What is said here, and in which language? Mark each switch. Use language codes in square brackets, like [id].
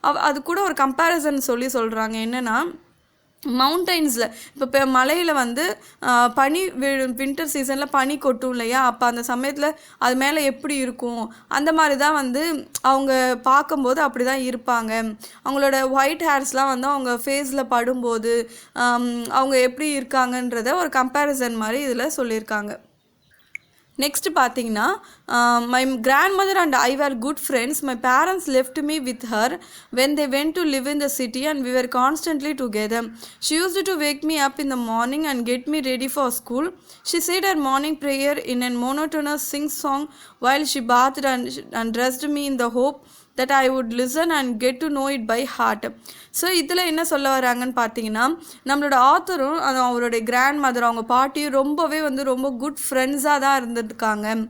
[ta] அது கூட ஒரு கம்பேரிசன் சொல்கிறாங்க. என்னென்னா, மவுண்டெயின்ஸில் இப்போ மலையில் வந்து பனி வின்டர் சீசனில் பனி கொட்டும் இல்லையா, அப்போ அந்த சமயத்தில் அது மேலே எப்படி இருக்கும், அந்த மாதிரி தான் வந்து அவங்க பார்க்கும்போது அப்படி தான் இருப்பாங்க. அவங்களோட ஒயிட் ஹேர்ஸ்லாம் வந்து அவங்க ஃபேஸில் படும்போது அவங்க எப்படி இருக்காங்கன்றத ஒரு கம்பேரிசன் மாதிரி இதில் சொல்லியிருக்காங்க. [en] next [ta] பார்த்தீங்கன்னா, [en] My grandmother and I were good friends. My parents left me with her when they went to live in the city and we were constantly together. She used to wake me up in the morning and get me ready for school. She said her morning prayer in a monotonous sing song while she bathed and dressed me in the hope that I would listen and get to know it by heart. [ta] So இதில் என்ன சொல்ல வராங்கன்னு பார்த்தீங்கன்னா, நம்மளோட ஆத்தரும் அவருடைய grand mother, அவங்க பாட்டியும் ரொம்ப குட் ஃப்ரெண்ட்ஸாக தான் இருந்திருக்காங்க.